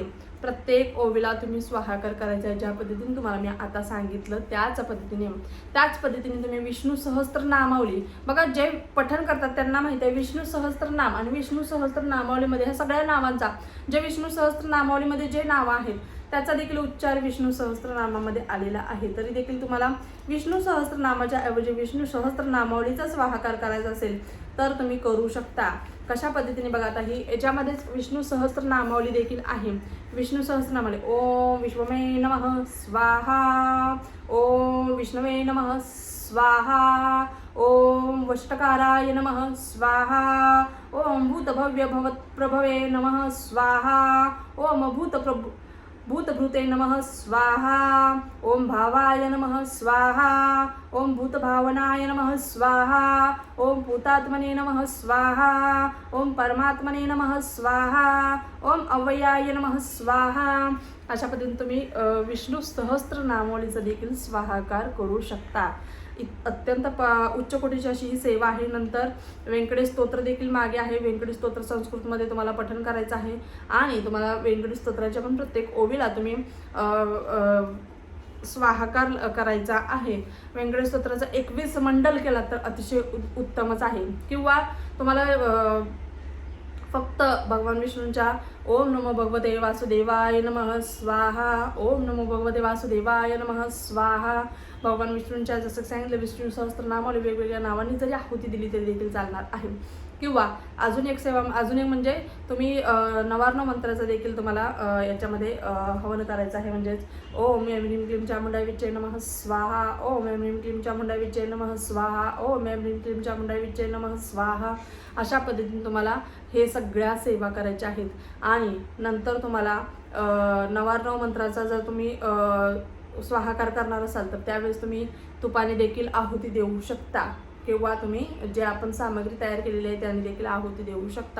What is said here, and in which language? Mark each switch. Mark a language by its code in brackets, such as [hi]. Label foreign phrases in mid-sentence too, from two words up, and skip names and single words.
[mr] प्रत्येक ओवीला तुम्ही स्वाहाकार करायचा आहे. ज्या पद्धतीने तुम्हाला मी आता सांगितलं त्याच पद्धतीने तुम्ही विष्णू सहस्त्रनामावली बघा, जे पठण करतात त्यांना माहिती आहे विष्णू सहस्त्रनाम आणि विष्णू सहस्त्रनामावलीमध्ये ह्या सगळ्या नावांचा, जे विष्णू सहस्त्रनामावलीमध्ये जे नावं आहेत त्याचा देखील उच्चार विष्णू सहस्त्रनामामध्ये आलेला आहे. तरी देखील तुम्हाला विष्णू सहस्त्रनामाच्या ऐवजी विष्णू सहस्त्रनामावलीचा स्वाहाकार करायचा असेल तर तुम्ही करू शकता. कशा पद्धतीने बघा, आता ही याच्यामध्येच विष्णू सहस्त्रनामावली देखील आहे. [sa] विष्णू सहस्त्रनामावली ओम विश्वमे नमः स्वाहा, ओम विष्णवे नमः स्वाहा, ओम वष्टकाराय नमः स्वाहा, ओम भूतभव्य भवत्प्रभवे नमः स्वाहा, ओम भूतभृते नमः स्वाहा, ओम भावाय नमः स्वाहा, ओम भूतभावनाय नमः स्वाहा, ओम भूतात्मने नमः स्वाहा, ओम परमात्मने नमः स्वाहा, ओम अव्ययाय नमः स्वाहा. [mr] अशा पद्धतीने तुम्ही विष्णू सहस्त्रनामावलीचा देखील स्वाहाकार करू शकता. अत्यंत उच्च कोटीची अशी ही सेवा आहे. नंतर व्यंकटेश स्तोत्र देखील मागे आहे. व्यंकटेश स्तोत्र संस्कृतमध्ये तुम्हाला पठण करायचं आहे आणि तुम्हाला व्यंकटेश स्तोत्राच्या पण प्रत्येक ओवीला तुम्ही स्वाहाकार करायचा आहे. व्यंकटेश स्तोत्राचा 21 मंडल केला तर अतिशय उत्तमच आहे. किंवा तुम्हाला फक्त भगवान विष्णूंच्या [sa] ओम नमो भगवते वासुदेवाय नमः स्वाहा, ओम नमो भगवते वासुदेवाय नमः स्वाहा, [mr] भगवान विष्णूंच्या जसं सांगितलं विष्णू सहस्त्रनामावली वेगवेगळ्या नावांनी जरी आहुती दिली तरी देखील चालणार आहे. किंवा अजून एक म्हणजे तुम्ही नवार्णव मंत्राचं देखील तुम्हाला याच्यामध्ये हवन करायचं आहे. [sa] म्हणजेच ओम ऐं ह्रीं क्लीं चामुंडाय विच्चे नमः स्वाहा, ओम ऐं ह्रीं क्लीं चामुंडाय विच्चे नमः स्वाहा, ओम ऐं ह्रीं क्लीं चामुंडाय विच्चे नमः स्वाहा. [mr] अशा पद्धतीने तुम्हाला हे सगळ्या सेवा करायच्या आहेत. आणि नंतर तुम्हाला नवार्णव मंत्राचा जर तुम्ही स्वाहाकार करणार असाल तर त्यावेळेस तुम्ही तुपाने देखील आहुती देऊ शकता किंवा तुम्ही जे आपण सामग्री तयार केलेली आहे त्याने देखील आहुती देऊ शकता.